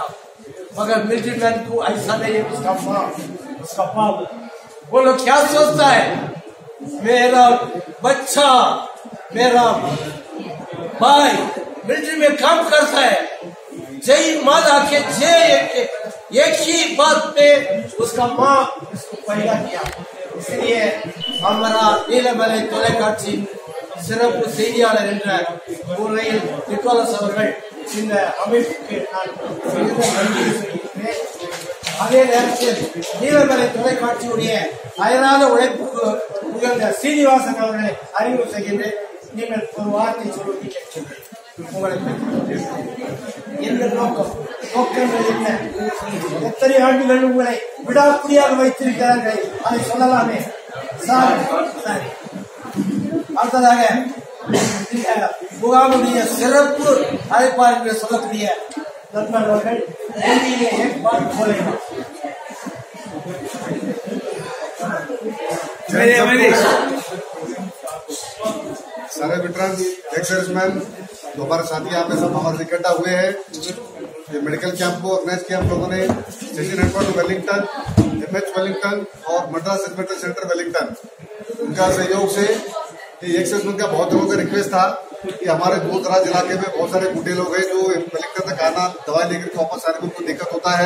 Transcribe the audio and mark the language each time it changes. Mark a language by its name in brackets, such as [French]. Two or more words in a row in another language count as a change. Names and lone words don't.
[Hindi] मगर [English] military man [Hindi] को ऐसा नहीं है. उसका माँ, उसका बाप, वो लोग क्या सोचता है, मेरा बच्चा, मेरा भाई मिलिट्री में काम करता है. जय माता के जय एक ही बात पे उसका माँ उसको पैदा किया. इसलिए हमारा [Tamil] நீலமலை தொலைக்காட்சி சிறப்பு செய்தியாளர் என்ற முறையில் நிக்கோலஸ் அவர்கள் இந்த அமைப்புக்கு நான் நன்றி சொல்கிறேன். அதே நேரத்தில் நீலமலை தொலைக்காட்சியுடைய அயராத உழைப்புக்கு உகந்த சீனிவாசன் அவர்களை அறிவு செய்கின்றேன். நீங்கள் ஒரு வார்த்தை சொல்வதை கேட்கின்றேன். உங்களுக்கு என்ன நோக்கங்கள் என்ன, எத்தனை ஆண்டுகள் உங்களை விடாப்பிடியாக வைத்திருக்கிறார்கள், அதை சொல்லலாமே சார். அடுத்ததாக முகாமுடைய சிறப்பு அழைப்பார் என்று சொல்லக்கூடிய நண்பர்கள் ஏற்பாடு போல [Hindi] सारे [English] veteran, ex serviceman [Hindi] तो हमारे साथी यहाँ पे सब हमारे इकट्ठा हुए हैं. ये [English] medical camp [Hindi] को ऑर्गेनाइज किया हम लोगों ने. स्टेशन हेडक्वार्टर वेलिंगटन, एमएच वेलिंगटन और मद्रास एक्सपेक्टर सेंटर वेलिंगटन, उनका सहयोग से एक सर्विसमैन का बहुत लोगों का रिक्वेस्ट था कि हमारे दूर दराज इलाके में बहुत सारे बूढ़े लोग हैं जो वेलिंगटन तक आना, दवाई लेकर वापस आने में उनको दिक्कत होता है.